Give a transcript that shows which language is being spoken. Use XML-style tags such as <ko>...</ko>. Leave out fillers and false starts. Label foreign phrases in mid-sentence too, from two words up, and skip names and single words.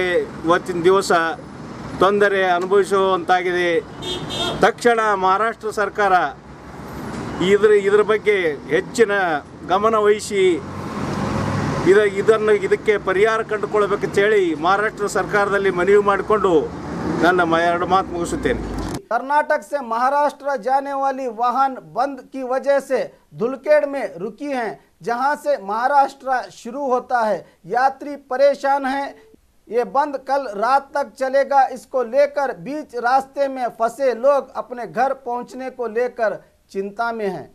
<kn>ಇವತ್ತಿನ ದಿವಸ ತೊಂದರೆ ಅನುಭವಿಸುವಂತಾಗಿದೆ। ತಕ್ಷಣ ಮಹಾರಾಷ್ಟ್ರ ಸರ್ಕಾರ ಇದರ ಬಗ್ಗೆ ಹೆಚ್ಚಿನ ಗಮನ ವಹಿಸಿ ಇದಕ್ಕೆ ಪರಿಹಾರ ಕಂಡುಕೊಳ್ಳಬೇಕಂತ ಹೇಳಿ ಮಹಾರಾಷ್ಟ್ರ ಸರ್ಕಾರದಲ್ಲಿ ಮನವಿ ಮಾಡಿಕೊಂಡು ನನ್ನ 2 ಮಾತು ಮುಗಿಸುತ್ತೇನೆ।</kn> <hi>कर्नाटक से महाराष्ट्र जाने वाली वाहन बंद की वजह से धुलकेड़ में रुकी हैं, जहां से महाराष्ट्र शुरू होता है। यात्री परेशान हैं। ये बंद कल रात तक चलेगा। इसको लेकर बीच रास्ते में फंसे लोग अपने घर पहुंचने को लेकर चिंता में हैं।</hi>